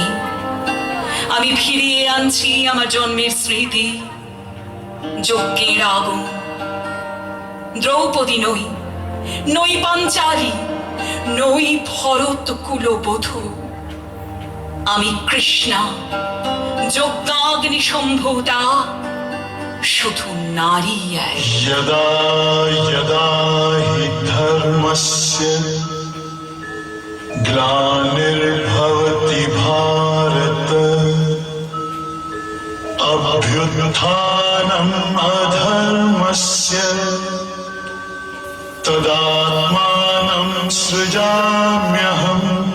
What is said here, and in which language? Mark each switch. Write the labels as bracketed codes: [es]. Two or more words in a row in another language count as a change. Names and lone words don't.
[bn] আমি ফিরিয়ে আনছি আমার জন্মের স্মৃতি, যজ্ঞের আগুন। দ্রৌপদী নই, নই পাঞ্চালী, নই ভরত কুলবধূ। আমি কৃষ্ণা, যজ্ঞাগ্নি সম্ভূতা, শুধু নারী। [sa] यदा यदा हि धर्मस्य ग्लानिर्भवति भारत अभ्युत्थानम् अधर्मस्य तदात्मानं सृजाम्यहम्